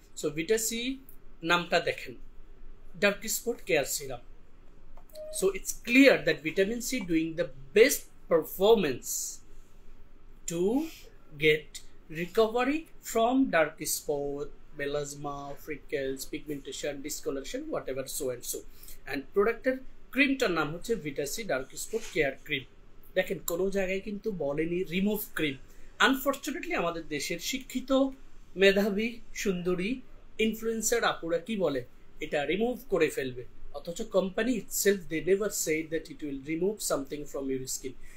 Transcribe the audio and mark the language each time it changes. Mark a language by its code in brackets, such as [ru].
[bn] So ভিটাসি নামটা দেখেন, dark spot care serum. [en] So it's clear that vitamin C doing the best performance to get recovery from dark spot, melasma, freckles, pigmentation, discoloration, whatever so and so. And producter [bn] ক্রিমটার নাম হচ্ছে ভিটাসি dark spot care cream. দেখেন কোনো জায়গায় কিন্তু বলেনি remove cream. Unfortunately আমাদের দেশের শিক্ষিত, মেধাবী, সুন্দরী ইনফ্লুয়েন্সার আপুরা কি বলে, এটা রিমুভ করে ফেলবে, অথচ company [en] Itself they never said that it will remove something from your skin.